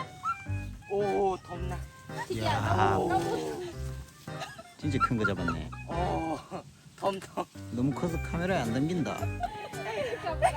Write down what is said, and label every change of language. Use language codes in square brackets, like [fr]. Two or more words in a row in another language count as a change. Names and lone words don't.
[vi] ô thơm nè Thì [ko] 야. [vi] giờ nó [ko] 진짜 큰 거 잡았네. [vi] ô thơm thơm [ko] 너무 커서 카메라에 안 담긴다. [vi] không phải.